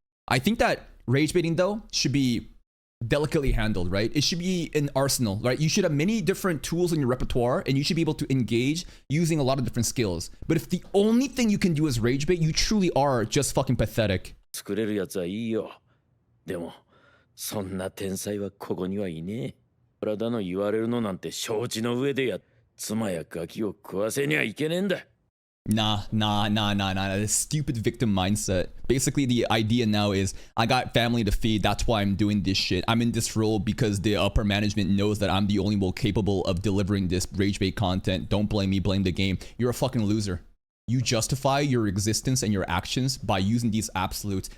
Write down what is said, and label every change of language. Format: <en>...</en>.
<en>I think that rage baiting, though, should be delicately handled, right? It should be an arsenal, right? You should have many different tools in your repertoire and you should be able to engage using a lot of different skills. But if the only thing you can do is rage bait, you truly are just fucking pathetic.</en> <ja>作れるやつはいいよ。でも、そんな天才はここにはいねえ。体の言われるのなんて承知の上でや、妻やガキを食わせにはいけねえんだ。</ja> <en>Nah. This stupid victim mindset. Basically, the idea now is I got family to feed. That's why I'm doing this shit. I'm in this role because the upper management knows that I'm the only one capable of delivering this rage bait content. Don't blame me, blame the game. You're a fucking loser. You justify your existence and your actions by using these absolutes.</en>